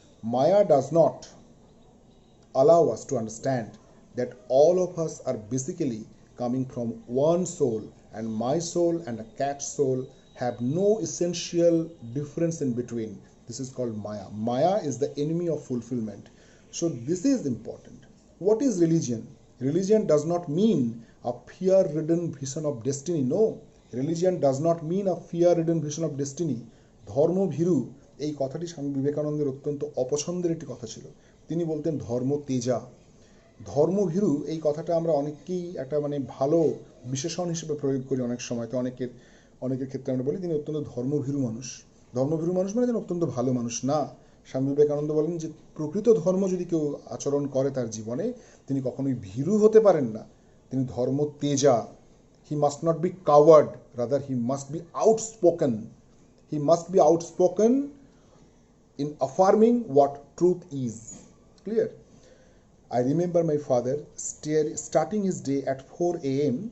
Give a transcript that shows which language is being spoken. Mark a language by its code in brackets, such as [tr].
[en] Maya does not allow us to understand that all of us are basically coming from one soul, and my soul and a cat's soul have no essential difference in between. This is called Maya. Maya is the enemy of fulfillment. So this is important. What is religion? Religion does not mean a fear-ridden vision of destiny. No. Religion does not mean a fear-ridden vision of destiny. [bn] ধর্ম ভীরু এই কথাটি স্বামী বিবেকানন্দের অত্যন্ত অপছন্দের একটি কথা ছিল। তিনি বলতেন ধর্ম তেজা। ধর্মভীরু এই কথাটা আমরা অনেকেই একটা ভালো বিশেষণ হিসেবে প্রয়োগ করি অনেক সময়। তো অনেকের ক্ষেত্রে আমরা বলি তিনি অত্যন্ত ধর্মভীরু মানুষ। ধর্মভীরু মানুষ মানে যেন অত্যন্ত ভালো মানুষ না। স্বামী বিবেকানন্দ বলেন যে প্রকৃত ধর্ম যদি কেউ আচরণ করে তার জীবনে, তিনি কখনোই ভীরু হতে পারেন না। তিনি ধর্ম Teja. [en] He must not be coward, rather he must be outspoken. He must be outspoken in affirming what truth is. Clear? I remember my father starting his day at 4 a.m.